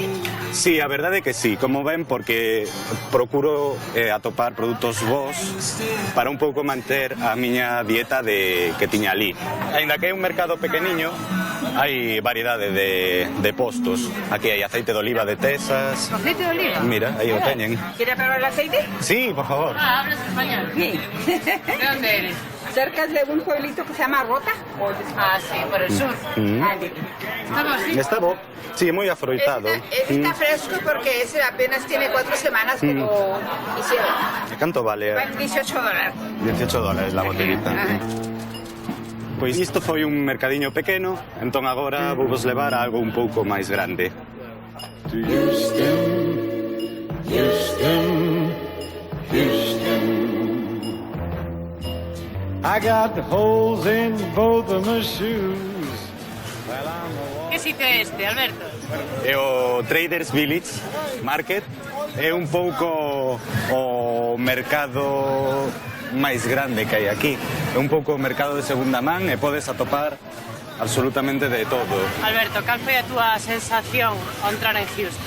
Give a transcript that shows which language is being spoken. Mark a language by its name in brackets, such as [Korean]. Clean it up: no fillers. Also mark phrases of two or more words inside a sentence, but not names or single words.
[Galician] Sí, a verdade é que sí, como ven, porque procuro atopar produtos bons para un pouco manter a miña dieta que tiña ali. Ainda que é un mercado pequeniño, hai variedade de postos. Aquí hai aceite de oliva de Texas. ¿Aceite de oliva? Mira, aí o teñen. [Spanish] ¿Quiere probar el aceite? Sí, por favor. Ah, hablas español. Sí. ¿De dónde eres? Cerca de un pueblito que se llama Rota. Ah, sí, por el sur. ¿Está así? [Galician] Está bo. Sí, moi afroitado. [Spanish] Está fresco porque ese apenas tiene 4 semanas que lo hicieron. [Galician] Canto vale? [Spanish] $18. $18 la botellita. [Galician] Pois isto foi un mercadiño pequeno, entón agora vou vos levar a algo un pouco máis grande. [English] To Houston, Houston, Houston. I got holes in both of my shoes. [Galician] ¿Qué sitio é este, Alberto? É o Traders Village Market, é un pouco o mercado máis grande que hai aquí. É un pouco o mercado de segunda man e podes atopar absolutamente de todo. Alberto, cal foi a túa sensación ao entrar en Houston?